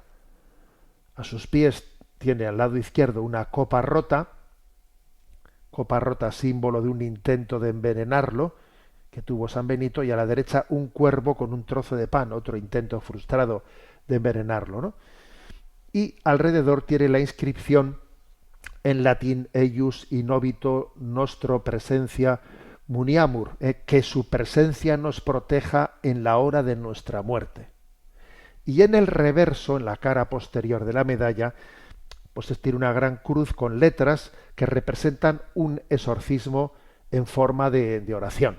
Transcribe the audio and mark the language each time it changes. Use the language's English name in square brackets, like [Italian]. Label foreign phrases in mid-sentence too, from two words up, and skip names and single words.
[Spanish] A sus pies tiene al lado izquierdo una copa rota, símbolo de un intento de envenenarlo que tuvo San Benito, y a la derecha un cuervo con un trozo de pan, otro intento frustrado de envenenarlo, ¿no? Y alrededor tiene la inscripción en latín [Latin] eius inobito nostro presencia muniamur, [Spanish] que su presencia nos proteja en la hora de nuestra muerte. Y en el reverso, en la cara posterior de la medalla, pues tiene una gran cruz con letras que representan un exorcismo en forma de oración.